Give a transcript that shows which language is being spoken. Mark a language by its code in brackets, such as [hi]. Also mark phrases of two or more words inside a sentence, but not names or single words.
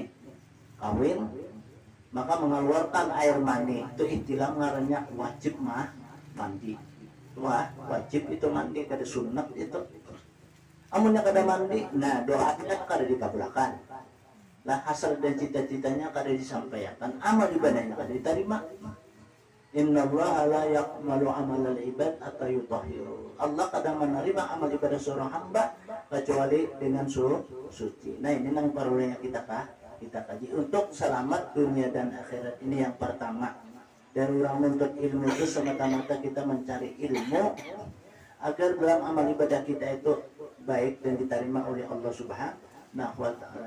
[bjn] Kawin maka mengeluarkan air mani itu ihtilam ngarannya wajib mandi. Wajib itu mandi kada sunat itu. Amunnya kada mandi, nah doa kita kada dikabulkan. Lah hasrat dan cita-citanya kada disampaikan, amal ibadahnya kada diterima. [ar] إن الله لا يقبل عمل العباد حتى يطهر. [id] Allah kadang menerima amal ibadah seorang hamba kecuali dengan suci. Nah, ini yang perlunya kita kaji untuk selamat dunia dan akhirat. Ini yang pertama. Dan orang menuntut ilmu itu semata-mata kita mencari ilmu agar dalam amal ibadah kita itu baik dan diterima oleh Allah [ar] سبحانه وتعالى.